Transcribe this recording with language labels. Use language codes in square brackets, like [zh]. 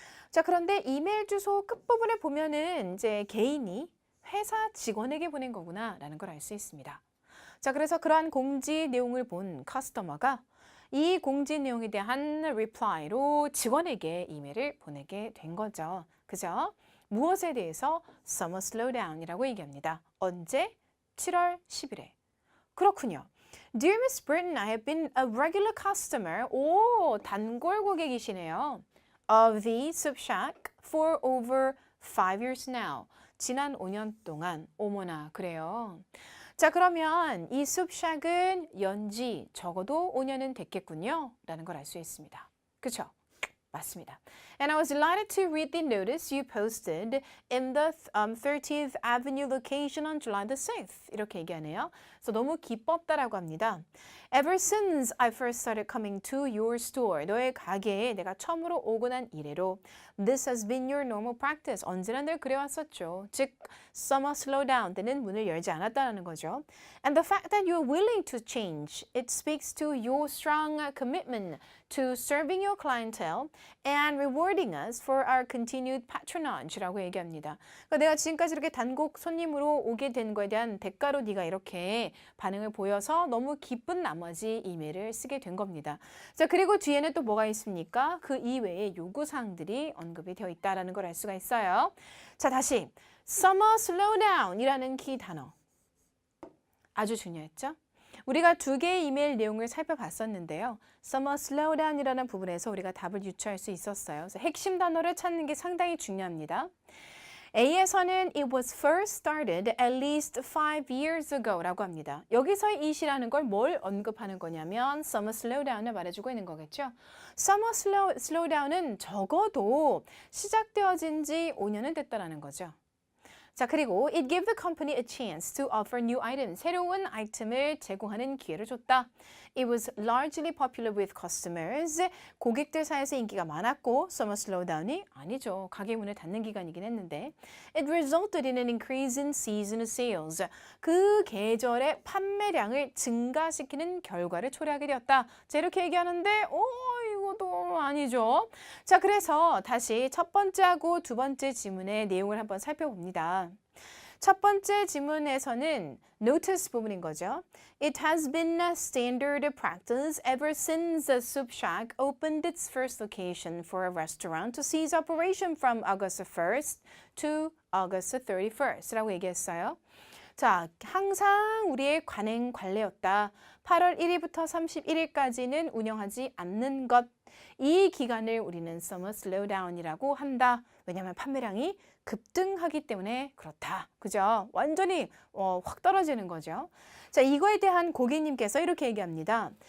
[ko] 자, 그런데 이메일 주소 끝부분에 보면은 이제 개인이 회사 직원에게 보낸 거구나라는 걸 알 수 있습니다. 자, 그래서 그러한 공지 내용을 본 커스터머가 이 공지 내용에 대한 reply로 직원에게 이메일을 보내게 된 거죠. 그죠? 무엇에 대해서? Summer Slowdown이라고 얘기합니다. 언제? 7월 10일에. 그렇군요. [en] Dear Miss Britton, I have been a regular customer. [ko] 오, 단골 고객이시네요. [en] Of the Soup Shack for over 5 years now. [ko] 지난 5년 동안. 어머나, 그래요. 자, 그러면 이 숲샥은 연지 적어도 5년은 됐겠군요. 라는 걸 알 수 있습니다. 그쵸? 맞습니다. [en] And I was delighted to read the notice you posted in the 30th Avenue location on July the 6th. [ko] 이렇게 얘기하네요. 그래서 너무 기뻤다라고 합니다. [en] Ever since I first started coming to your store, [ko] 너의 가게에 내가 처음으로 오고 난 이래로 [en] This has been your normal practice. [ko] 언제나 늘 그래왔었죠. 즉, summer slowdown 때는 문을 열지 않았다는 거죠. [en] And the fact that you're willing to change, it speaks to your strong commitment to serving your clientele and rewarding us for our continued patronage [ko] 라고 얘기합니다. 그러니까 내가 지금까지 이렇게 단골 손님으로 오게 된 거에 대한 대가로 네가 이렇게 반응을 보여서 너무 기쁜 나머지 이메일을 쓰게 된 겁니다. 자, 그리고 뒤에는 또 뭐가 있습니까? 그 이외의 요구사항들이 언급이 되어 있다는 걸 알 수가 있어요. 자, 다시 summer slowdown이라는 키 단어. 아주 중요했죠? 우리가 두 개의 이메일 내용을 살펴봤었는데요. Summer Slowdown이라는 부분에서 우리가 답을 유추할 수 있었어요. 그래서 핵심 단어를 찾는 게 상당히 중요합니다. A에서는 [en] It was first started at least 5 years ago [ko] 라고 합니다. 여기서의 it이라는 걸 뭘 언급하는 거냐면 Summer Slowdown을 말해주고 있는 거겠죠. Summer Slowdown은 적어도 시작되어진 지 5년은 됐다라는 거죠. 자, 그리고 [en] it gave the company a chance to offer new items. [ko] 새로운 아이템을 제공하는 기회를 줬다. [en] It was largely popular with customers. [ko] 고객들 사이에서 인기가 많았고 summer slowdown이 아니죠. 가게 문을 닫는 기간이긴 했는데 [en] it resulted in an increase in seasonal sales. [ko] 그 계절의 판매량을 증가시키는 결과를 초래하게 되었다. 자, 이렇게 얘기하는데 이것도 아니죠. 자, 그래서 다시 첫 번째하고 두 번째 지문의 내용을 한번 살펴봅니다. 첫 번째 지문에서는 notice 부분인 거죠. [en] It has been a standard practice ever since the Soup Shack opened its first location for a restaurant to cease operation from August 1st to August 31st [ko] 라고 얘기했어요. 자, 항상 우리의 관행 관례였다. 8월 1일부터 31일까지는 운영하지 않는 것. 이 기간을 우리는 summer slowdown이라고 한다. 왜냐하면 판매량이 급등하기 때문에 그렇다. 그죠? 완전히 확 떨어지는 거죠. 자, 이거에 대한 고객님께서 이렇게 얘기합니다.